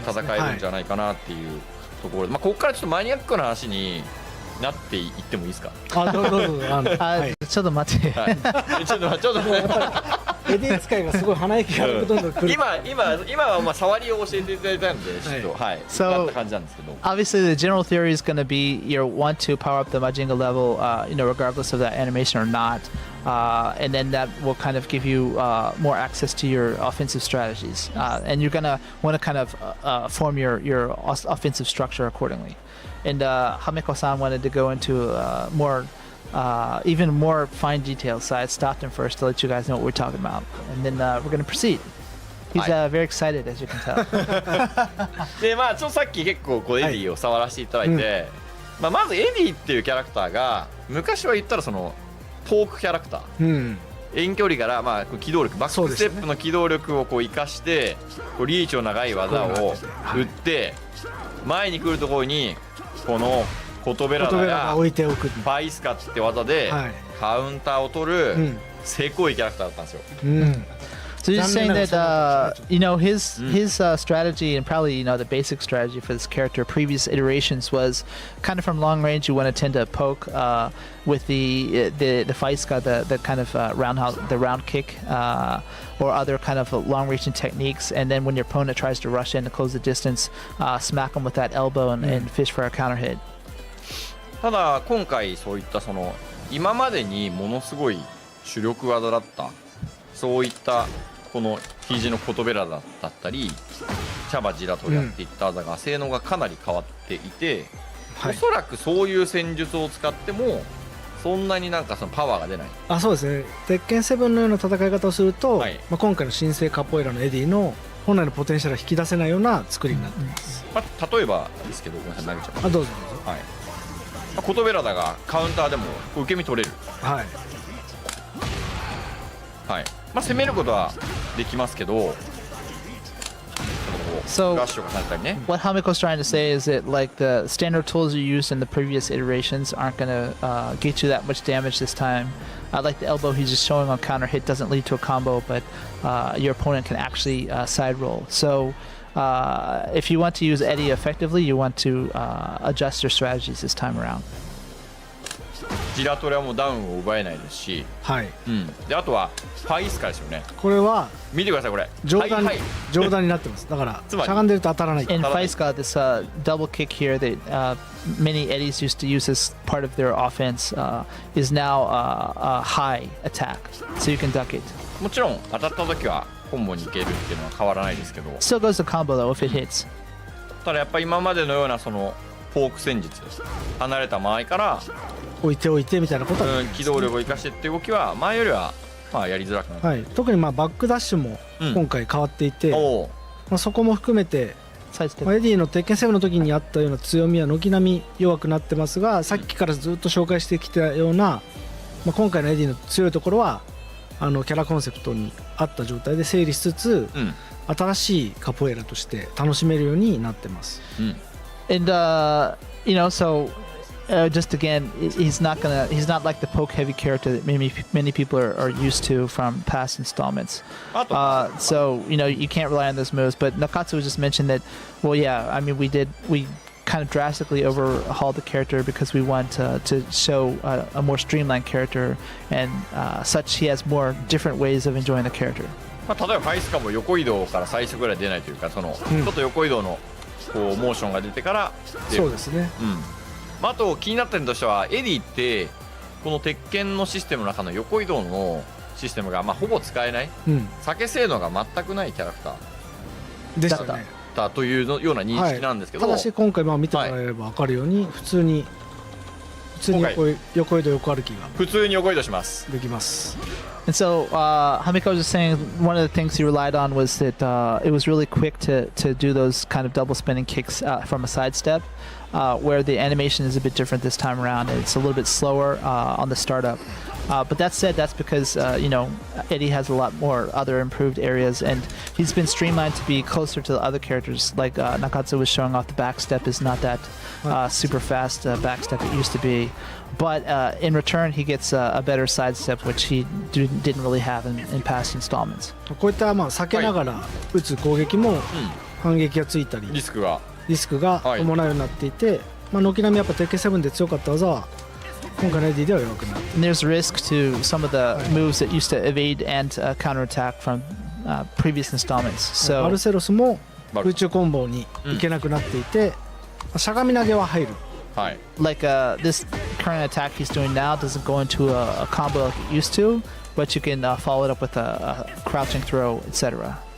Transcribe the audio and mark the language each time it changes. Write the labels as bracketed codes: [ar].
[ja] 戦えるんじゃないかなっていうところで、まあここからちょっとマニアックな話になっていってもいいですか。どうぞ。ちょっと待って。ちょっとエディ使いがすごい鼻息がどんどんくる。今はまあ触りを教えていただいたんでちょっとなった感じなんですけど。 [en] Obviously, the general theory is going to be you want to power up the Majinga level, regardless of that animation or not, and then that will kind of give you more access to your offensive strategies, and you're going to want to kind of form your offensive structure accordingly. And Hamiko-san wanted to go into more. Even more fine details, so I stopped him first to let you guys know what we're talking about, and then we're going to proceed. He's very excited, as you can tell. [ja] でまあちょっとさっき結構こうエディを触らせていただいて、まあまずエディっていうキャラクターが昔は言ったらそのトークキャラクター遠距離からまあ機動力バックステップの機動力をこう生かしてこうリーチの長い技を打って前に来るところにこのコトベラダが置いておく。ファイスカって技でカウンターを取る成功いキャラクターだったんですよ。 [en] So you're saying that you know his strategy and probably the basic strategy for this character previous iterations was kind of from long range you want to tend to poke with the Faiska, the kind of round kick or other kind of long reaching techniques, and then when your opponent tries to rush in to close the distance, smack them with that elbow and fish for a counter hit. [ja] ただ今回そういったその今までにものすごい主力技だったそういったこの肘のコトベラだったりチャバジラとやっていった技が性能がかなり変わっていて、おそらくそういう戦術を使ってもそんなになんかそのパワーが出ない。そうですね。鉄拳7のような戦い方をすると、今回の新生カポエラのエディの本来のポテンシャルを引き出せないような作りになっています。例えばですけど、ごめんなさい投げちゃった。どうぞどうぞ。コトベラダがカウンターでも受け身取れる。まあ攻めることはできますけど、 [en] So [ja] ラッシュがされたりね。 [en] what Hamiko's trying to say is that like the standard tools you used in the previous iterations aren't going to get you that much damage this time. Like the elbow he's just showing on counter hit doesn't lead to a combo, but your opponent can actually side roll. So if you want to use Eddy effectively, you want to adjust your strategies this time around. [ja] ジラトレはもうダウンを奪えないですし、であとはファイスカですよね。これは見てくださいこれ。上段になってます。だからしゃがんでると当たらない。 [en] In Faiska, this double kick here that many Eddies used to use as part of their offense is now a high attack, so you can duck it. [ja] もちろん当たった時はコンボにいけるっていうのは変わらないですけど。 [en] Still goes to combo though if it hits. [ja] ただやっぱり今までのようなそのフォーク戦術、離れた間合いから置いてみたいなことは、機動力を生かしてって動きは前よりはまあやりづらくなる。特にバックダッシュも今回変わっていて、そこも含めて、エディの鉄拳7の時にあったような強みは軒並み弱くなってますが、さっきからずっと紹介してきたような、今回のエディの強いところはキャラコンセプトに合った状態で整理しつつ、新しいカポエラとして楽しめるようになってます。 [en] And so just again, he's not like the poke heavy character that many people are used to from past installments. So you can't rely on those moves. But Nakatsu just mentioned that. Well, yeah, I mean we kind of drastically overhauled the character because we want to show a more streamlined character and such. He has more different ways of enjoying the character. [ja] 例えばファイスカも横移動から最初ぐらい出ないというか、そのちょっと横移動のこうモーションが出てから出る。そうですね。あと気になった点としてはエディってこの鉄拳のシステムの中の横移動のシステムがほぼ使えない、避け性能が全くないキャラクターでしたねというような認識なんですけど、ただし今回見てもらえれば分かるように普通に横移動横歩きが普通に横移動しますできます。 [en] And so Hamiko was just saying one of the things he relied on was that it was really quick to do those kind of double spinning kicks from a sidestep, where the animation is a bit different this time around. It's a little bit slower on the startup. But that said, that's because Eddy has a lot more other improved areas, and he's been streamlined to be closer to the other characters. Like Nakatsu was showing off, the backstep is not that super fast backstep it used to be. But in return, he gets a better sidestep, which he didn't really have in past installments. [ja] こういった避けながら打つ攻撃も反撃がついたり、リスクが伴うようになっていて、軒並みやっぱ鉄拳7で強かった技は今回のエディでは弱くなる。 [en] And there's risk to some of the moves that used to evade and counterattack from previous installments. So [ja] バルセロスも空中コンボに行けなくなっていて、しゃがみ投げは入る。 [en] Like this current attack he's doing now doesn't go into a combo like it used to, but you can follow it up with a crouching throw, etc.